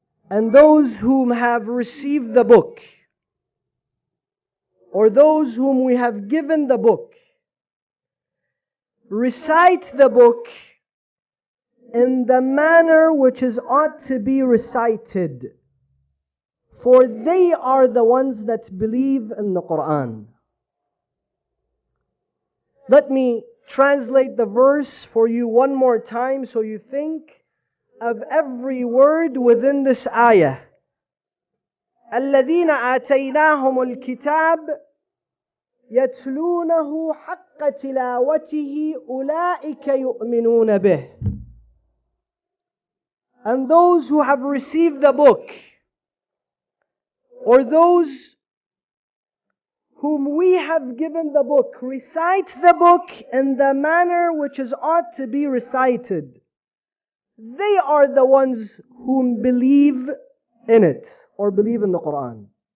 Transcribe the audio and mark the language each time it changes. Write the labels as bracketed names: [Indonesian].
[English] And those whom have received the book, or those whom we have given the book, recite the book in the manner which is ought to be recited, for they are the ones that believe in the Quran. Let me translate the verse for you one more time so you think of every word within this ayah. [Arabic] الذين آتيناهم الكتاب يتلونه حق تلاوته أولئك يؤمنون به. [English] And those who have received the book, or those whom we have given the book, recite the book in the manner which is ought to be recited. They are the ones whom believe in it, or believe in the Quran.